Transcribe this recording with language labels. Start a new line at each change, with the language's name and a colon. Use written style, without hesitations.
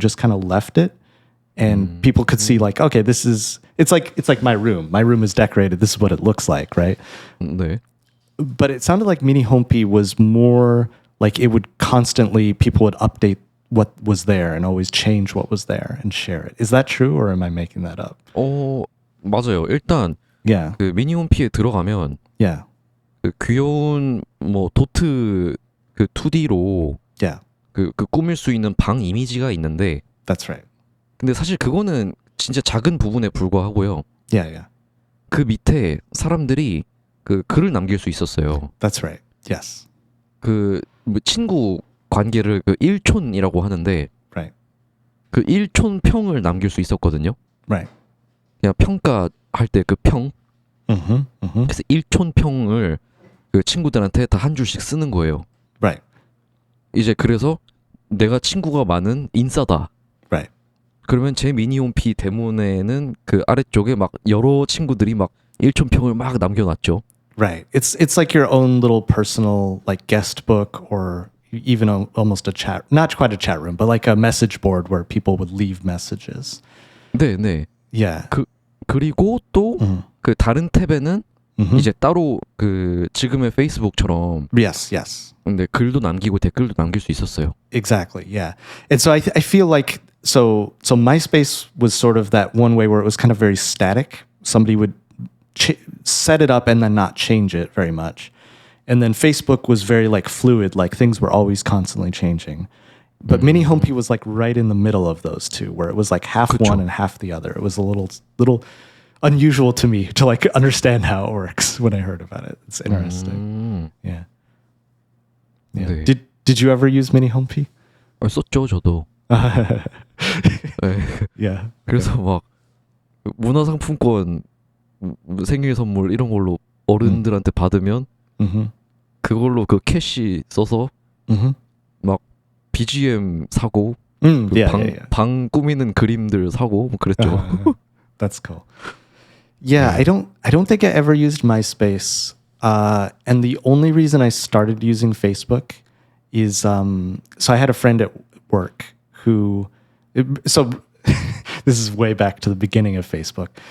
English: You just kind of left it, and people could see like, okay, it's like my room. My room is decorated. This is what it looks like, right?
Korean: 네.
English: But it sounded like Mini HomePie was more like it would constantly, people would update what was there and always change what was there and share it. Is that true or am I making that up?
Korean: 맞아요. 일단
English: Yeah.
Korean: 그 미니홈피에 들어가면
English: Yeah.
Korean: 그 귀여운 뭐 도트 그 2D로
English: Yeah.
Korean: 그 꾸밀 수 있는 방 이미지가 있는데
English: That's right.
Korean: 근데 사실 그거는 진짜 작은 부분에 불과하고요.
English: Yeah. Yeah.
Korean: 그 밑에 사람들이 그 글을 남길 수 있었어요.
English: That's right. Yes.
Korean: 그 뭐 친구 관계를 그 일촌이라고 하는데
English: Right.
Korean: 그 일촌 평을 남길 수 있었거든요.
English: Right.
Korean: 그냥 평가할 때 그 평. 그래서 일촌 평을 그 친구들한테 다 한 줄씩 쓰는 거예요.
English: Right.
Korean: 이제 그래서 내가 친구가 많은 인싸다.
English: Right.
Korean: 그러면 제 미니홈피 대문에는 그 아래쪽에 막 여러 친구들이 막 일촌 평을 막 남겨놨죠.
English: Right. It's like your own little personal like guest book or even almost a chat, not quite a chat room, but like a message board where people would leave messages.
Korean: 네, 네.
English: Yeah.
Korean: 그리고 또 그 다른 탭에는 이제 따로 그 지금의 페이스북처럼
English: Yes. Yes.
Korean: 근데 글도 남기고 댓글도 남길 수 있었어요.
English: Exactly. Yeah. And so I feel like so MySpace was sort of that one way where it was kind of very static. Somebody would set it up and then not change it very much. And then Facebook was very like fluid, like things were always constantly changing. But Mini HomePie was like right in the middle of those two, where it was like half
Korean: 그쵸.
English: one and half the other. It was a little unusual to me to like understand how it works when I heard about it. It's interesting. Yeah. Yeah.
Korean: 네.
English: Did you ever use Mini HomePie?
Korean: 썼죠, 저도. 네.
English: Yeah.
Korean: 그래서 막 문화상품권 생일 선물 이런 걸로 어른들한테 받으면 그걸로 그 캐시 써서 막 BGM 사고 그
English: Yeah,
Korean: 방,
English: yeah, yeah.
Korean: 방 꾸미는 그림들 사고 뭐 그랬죠.
English: That's cool. Yeah, I don't think I ever used MySpace. And the only reason I started using Facebook is so I had a friend at work who so this is way back to the beginning of Facebook.